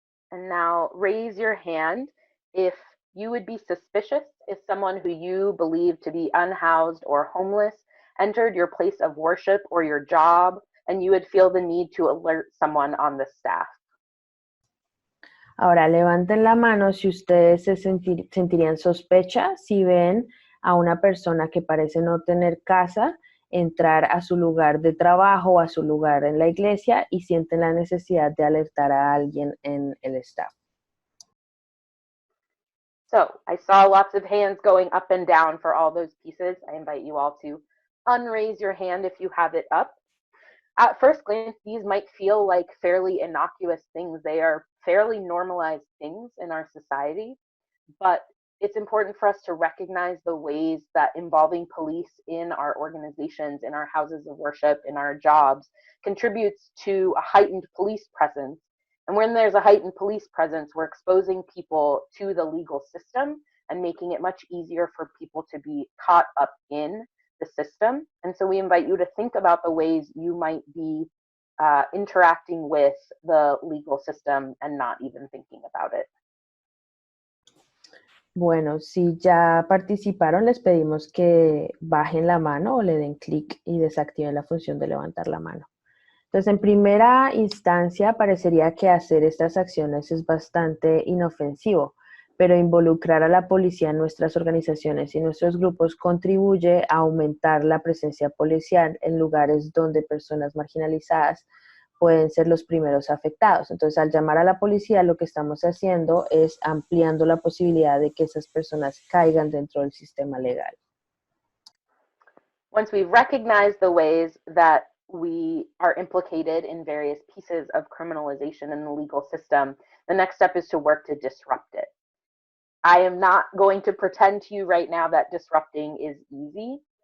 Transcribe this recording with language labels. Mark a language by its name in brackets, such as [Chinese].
[English] And now raise your hand if you would be suspicious if someone who you believe to be unhoused or homeless entered your place of worship or your job, and you would feel the need to alert someone on the staff. [Spanish] Ahora, levanten la mano si ustedes se sentirían sospecha si ven a una persona que parece no tener casa entrar a su lugar de trabajo o a su lugar en la iglesia y sienten la necesidad de alertar a alguien en el staff. [English] So I saw lots of hands going up and down for all those pieces. I invite you all to unraise your hand if you have it up. At first glance, these might feel like fairly innocuous things. They are fairly normalized things in our society, but it's important for us to recognize the ways that involving police in our organizations, in our houses of worship, in our jobs, contributes to a heightened police presence. And when there's a heightened police presence, we're exposing people to the legal system and making it much easier for people to be caught up in the system. And so we invite you to think about the ways you might be interacting with the legal system and not even thinking about it. [Spanish] Bueno, si ya participaron, les pedimos que bajen la mano o le den clic y desactiven la función de levantar la mano. Entonces, en primera instancia, parecería que hacer estas acciones es bastante inofensivo, pero involucrar a la policía en nuestras organizaciones y nuestros grupos contribuye a aumentar la presencia policial en lugares donde personas marginalizadas pueden ser los primeros afectados. Entonces, al llamar a la policía, lo que estamos haciendo es ampliando la posibilidad de que esas personas caigan dentro del sistema legal. [English] Once we've recognized the ways that we are implicated in various pieces of criminalization in the legal system, the next step is to work to disrupt it. I am not going to pretend to you right now that disrupting is easy.